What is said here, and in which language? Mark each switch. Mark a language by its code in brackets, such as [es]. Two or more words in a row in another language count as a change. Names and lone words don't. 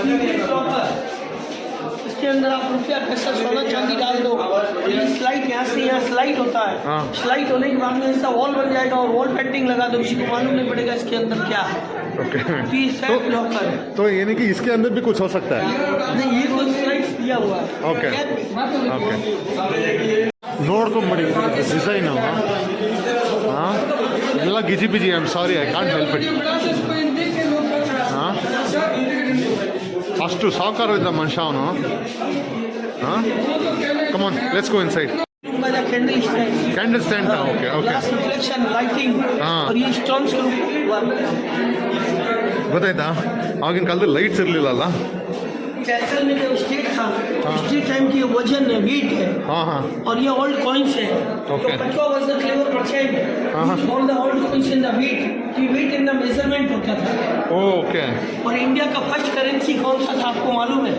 [hi] इसके अंदर आप रुपया पैसा सोना चांदी डाल दो, ये स्लाइड यहाँ से यहाँ स्लाइड होता है। हाँ। स्लाइड होने के बाद में ऐसा वॉल बन जाएगा और [en] wall painting [hi] लगा दो, किसी को मालूम नहीं पड़ेगा इसके अंदर क्या है। ओके तो ये सेट लॉकर है। तो यानी कि इसके अंदर भी कुछ हो सकता है। नहीं, ये तो स्लाइड्स दिया हुआ है। Okay. [kn] ಓಕೆ ನೋಡ್ಕೊಂಬಿಡಿ ಡಿಸೈನ್ ಹಾಂ ಎಲ್ಲ ಗಿಜಿ ಬಿಜಿ [en] I am sorry I can't help it [kn] ಹಾಂ ಅಷ್ಟು ಸಾಕಾರ ಇದ್ದ ಮನುಷ್ಯ ಅವನು ಹಾಂ [en] come on let's go inside candle stand, candle stand okay okay glass reflection, lighting [hi] हाँ। और ये स्टोन्स [kn] ಗೊತ್ತಾಯ್ತಾ ಆಗಿನ ಕಾಲದಲ್ಲಿ ಲೈಟ್ಸ್ ಇರಲಿಲ್ಲಲ್ಲ [hi] कैसल में जो स्टेट था, [en] state time [hi] की वजन है, वेट है। ಹಾಂ ಹಾಂ और ये [en] old coins [hi] है। Okay. [en] तो Katwa was the clever merchant, [hi] हाँ। [en] all the old coins in the weight, की weight in the measurement [hi] होता था। [kn] ಓಕೆ [hi] और इंडिया का [en] first currency [hi] कौन सा था आपको मालूम है?